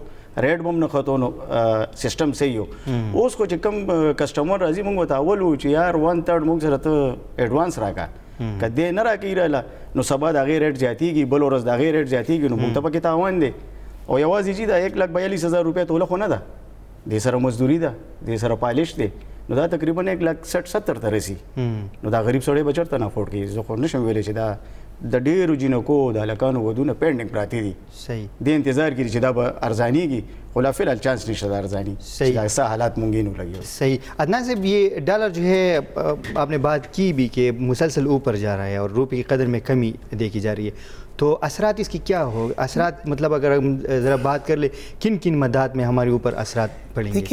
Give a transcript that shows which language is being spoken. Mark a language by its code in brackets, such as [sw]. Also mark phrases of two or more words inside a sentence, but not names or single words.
[ps] ریټ به هم نه خطو نو سیسټم صحیح و اوس خو چې کم کسټمر راځي مونږ ورته اول وو چې یار 1/3 مونږ سره ته ایډوانس راکړه که دې نه راکوي راله نو سبا د هغې ریټ زیاتېږي بل ورځ د هغې ریټ زیاتېږي نو مونږ ته پکې تاوان دی او یوازې چې دا 1,42,000 روپۍ توله خو نه ده دې سره مزدوري ده دې سره پالش دی نو دا تقریبا 1,60,70 ته رسي نو دا غریب سړی به چېرته نه افورډ کوي زه خو نشم ویلی چې دا د ډېرو جینکو د هلکانو ودونه پینډنګ پراته دي صحیح دې انتظار کړي چې دا به ارزانېږي خو لا فی الحال چانس نشته دا ارزانی صحیح [ur] ایسا حالات مونگی نہیں لگے صحیح عدنان صاحب یہ ڈالر جو ہے آپ نے بات کی بھی کہ مسلسل اوپر جا رہا ہے اور روپے کی قدر میں کمی دیکھی جا رہی ہے تو اثرات اس کی کیا ہو اثرات مطلب اگر ہم ذرا بات کر لیں کن کن مدات میں ہمارے اوپر اثرات پڑیں گے؟